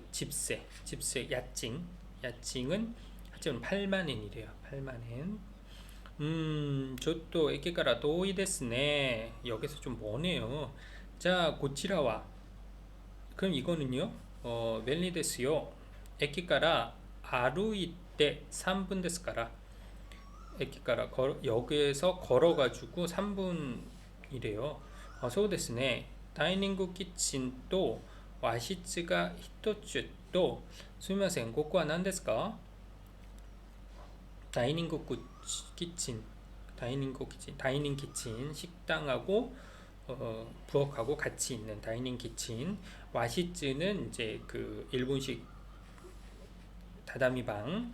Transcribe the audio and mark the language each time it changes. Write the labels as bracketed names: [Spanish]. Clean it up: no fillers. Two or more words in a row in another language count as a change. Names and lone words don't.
[Korean] 집세 야칭은 하지만 8만엔이래요. [Japanese] 8만엔. 저도 駅から遠いですね. [Korean] 여기서 좀 머네요. 자, 고치라와. 그럼 이거는요. [Japanese] 멜리 ですよ. 駅から歩いて 3분 ですから. [Korean] 에키가라 역에서 걸어가지고 3분이래요. [Japanese] そうですね. ダイニングキッチンと和室が一つとすみませんここは何ですか? [Korean] 다이닝 키친 식당하고 부엌하고 같이 있는 다이닝 키친. 와시츠는 이제 그 일본식 다다미 방.